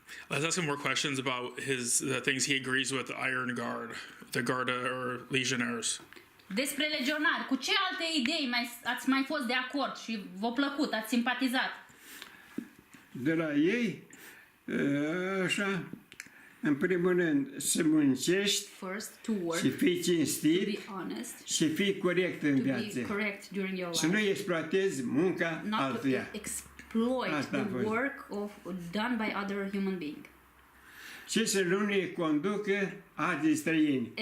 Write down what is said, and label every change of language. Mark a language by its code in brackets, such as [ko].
[en] Let's ask him more questions about the things he agrees with the Iron Guard, the Garda or Legionnaires. [ro] Despre legionari, cu ce alte idei ați mai fost de acord și v-a plăcut, ați simpatizat? De la ei, așa, în primul rând, să muncești, să fii cinstit și fii corect în viață. Să nu exploatezi munca altuia. [en] Exploit the work done by other human being. [ro] Și să nu ne conducă alți străini.